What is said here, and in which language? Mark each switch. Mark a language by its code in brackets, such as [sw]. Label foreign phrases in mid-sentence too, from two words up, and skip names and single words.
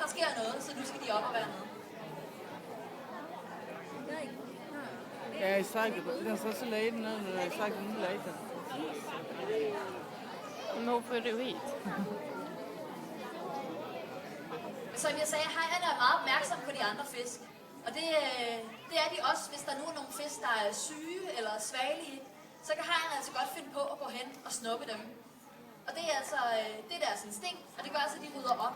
[da] Der sker noget, så nu skal de op og være med. [de] Ja, ich zeige dir. Das hast du leiden, ne? Ich zeige dir leiden. [da] Nu får du hit. Som jeg sagde, hajerne er meget opmærksomme på de andre fisk. Og det er de også, hvis der nu er nogle fisk, der er syge eller svagelige. Så kan hajerne altså godt finde på at gå hen og snuppe dem. Og det er altså det er deres instinkt, og det gør altså, at de rydder op.